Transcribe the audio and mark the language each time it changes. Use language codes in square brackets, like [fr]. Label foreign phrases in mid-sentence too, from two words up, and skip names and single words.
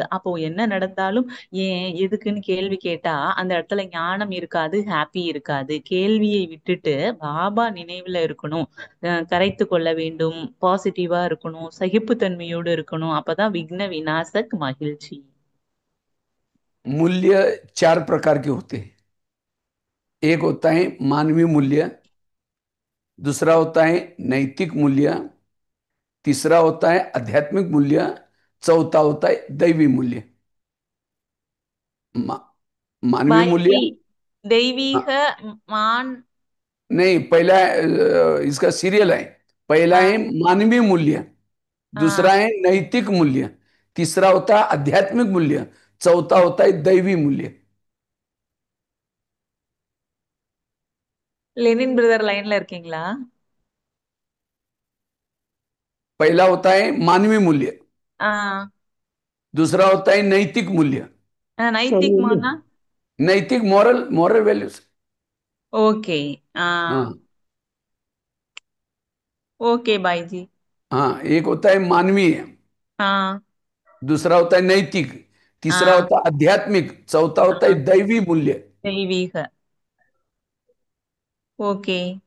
[ta] அப்போ என்ன நடந்தாலும் ஏன் எதுக்குன்னு கேள்வி கேட்டா அந்த இடத்துல ஞானம் இருக்காது, ஹாப்பி இருக்காது. கேள்வியை விட்டுட்டு பாபா நினைவுல இருக்கணும், கரைத்து கொள்ள வேண்டும், பாசிட்டிவா இருக்கணும், சகிப்புத்தன்மையோடு இருக்கணும். அப்பதான் விக்ன விநாசக் மகிழ்ச்சி. [hi] मूल्य चार प्रकार के होते हैं। एक होता है मानवीय मूल्य, दूसरा होता है नैतिक मूल्य, तीसरा होता है आध्यात्मिक मूल्य, चौथा होता है दैवी मूल्य। मा, मानवीय मूल्य। [ta] बाईजी, தெய்வீக [hi] हाँ, मान। नहीं, पहला इसका सीरियल है। पहला है हाँ मानवीय मूल्य, दूसरा हाँ, है नैतिक मूल्य, तीसरा होता है आध्यात्मिक मूल्य, चौथा होता है दैवी मूल्य। [ta] லெனின் பிரதர் லைன்ல இருக்கீங்களா? [hi] पहला होता है मानवीय मूल्य, हाँ, दूसरा होता है नैतिक मूल्य, [ta] நைத்திக் மானா? [hi] नैतिक [en] moral moral values. [ta] ஓகே. हाँ, [hi] हाँ [ta] ஓகே பாய்ஜி। [hi] हाँ, एक होता है मानवीय, हाँ दूसरा होता है नैतिक, तीसरा हाँ होता है आध्यात्मिक, चौथा होता है हाँ, दैवी मूल्य। [ta] தெய்வீக। ஓகே।